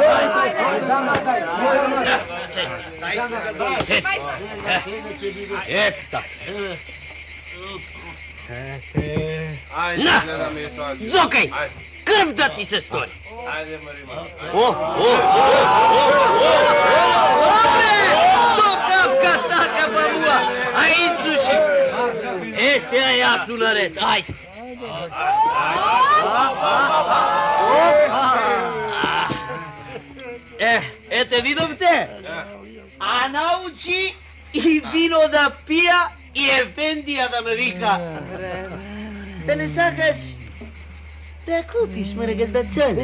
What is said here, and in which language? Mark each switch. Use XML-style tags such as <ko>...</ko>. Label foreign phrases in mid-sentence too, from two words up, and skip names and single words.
<mk>Зокај, крв да ти се стори. Ајде, Marima. То капка така бабуа, а исуши. Сега ја су на ред, ајде. Ете, видовте? А научи и вино да пија и Ефендија да ме вика. Да не сакаш да купиш, море газда Цоле?</mk>